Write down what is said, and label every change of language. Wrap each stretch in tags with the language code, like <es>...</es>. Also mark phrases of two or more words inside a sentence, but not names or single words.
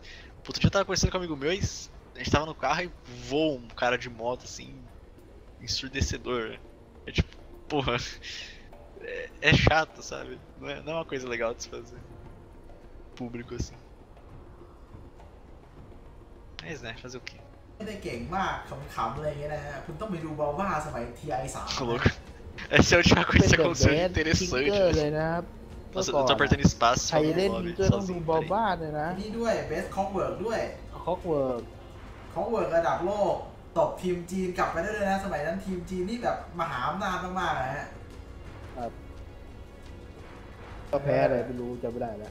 <pt>Outro dia eu tava conversando com um amigo meu e a gente tava no carro e voa um cara de moto, assim, ensurdecedor. É tipo, porra, é chato, sabe? Não é uma coisa legal de se fazer. Público, assim. Mas né, fazer o quê?</pt> <th>ไม่ได้เก่งมากขำๆอะไรอย่างเงี้ยนะฮะคุณต้องไปดูบอลว่าสมัย TI3</th> <pt>Louco. Essa é a última coisa que aconteceu de interessante.</pt> <th>เลยนะครับ</th> <pt>Nossa, eu tô apertando espaço</pt> <th>ใคร</th> <pt>só</pt> <th>เล่น</th> <pt>no</pt> <th>ทิ</th> <pt>lobby</pt> <th>งเกอร์ต้องดู</th> <pt>sozinho.</pt> <th>บอล</th> <pt>Peraí.</pt> <th>บ้านเลยนะ นี่ด้วยเบสคอกเวิร์กด้วย คอกเวิร์ก คอกเวิร์กระดับโลกตบทีมจีนกลับไปได้เลยนะสมัยนั้นทีมจีนนี่แบบมหาอำนาจมากๆนะฮะ ครับก็แพ้อะไรไม่รู้จำไม่ได้แล้ว</th>